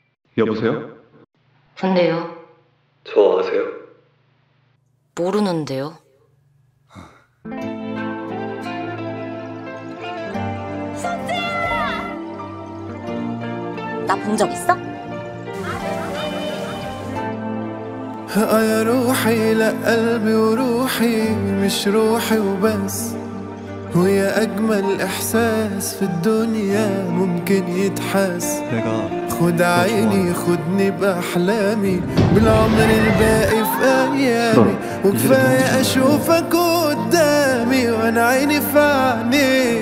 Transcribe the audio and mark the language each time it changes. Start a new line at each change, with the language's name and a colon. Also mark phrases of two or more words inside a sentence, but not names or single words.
Korean: 여보세요? 근데요, 저 아세요? 모르는데요. 나 본 적 있어?
Arabic: يا روحي لا قلبي وروحي مش روحي وبس، ويا أجمل إحساس في الدنيا ممكن يتحس. خد عيني خدني بأحلامي بالعمر الباقي في أيامي، وكفاية أشوفك قدامي وأنا عيني في عينيك.